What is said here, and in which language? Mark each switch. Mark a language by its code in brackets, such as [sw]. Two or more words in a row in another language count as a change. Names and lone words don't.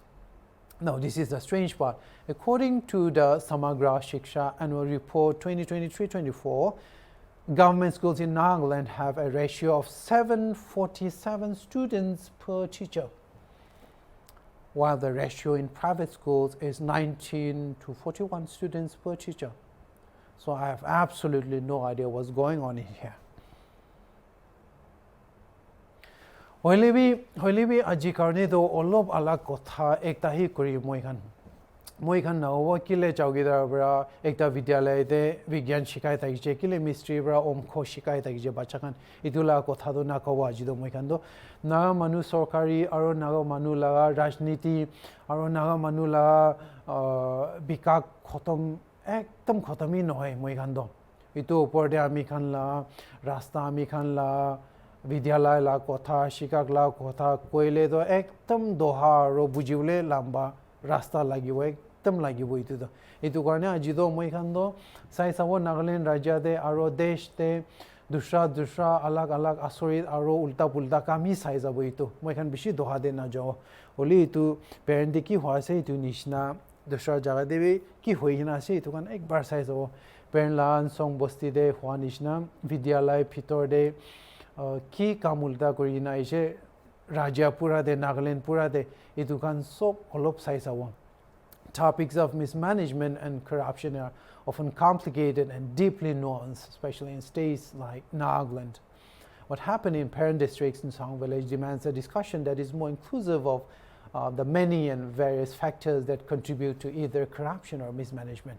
[en] Now, this is the strange part. According to the Samagra Shiksha Annual Report 2023-24, government schools in Nagaland have a ratio of 747 students per teacher, while the ratio in private schools is 19 to 41 students per teacher. So I have absolutely no idea what's going on in here. [nag] Hoilibi aji karne do olob ala kotha ekta hi kuri moi khan na wa kile chawgidar bra ekta vidyalay de vigyan shikai ta je kile mystery bra omkho shikai ta je bacha khan idula kotha do na kawa ji do moi khan do naga manu sarkari aro naga manu la rajniti aro naga manu la bikak khotom ekdom khotami noy moi khan do itu upor de ami khan la rasta ami khan la vidyalay la kotha shikak la kotha koile do ekdom doha ro bujible lamba rasta lagi wo ekdam lagi bo itu karone ajido moi khan do sai sabo Nagaland rajya de aro desh te dusra alag asorit aro ulta pulta kami sai jabo itu moi khan bishi doha de na jao oli itu parent ki hwa se itu nishna dusra jaga de bi ki hoina se itu kan ekbar sai jabo parent la Nsong bosti de hwa nishna vidyalay phitor de ki kamulta korina ise rajya pura de Nagaland pura de itu kan sob olop sai jabo. [en] Topics of mismanagement and corruption are often complicated and deeply nuanced, especially in states like Nagaland. What happened in Peren district's Nsong village demands a discussion that is more inclusive of the many and various factors that contribute to either corruption or mismanagement.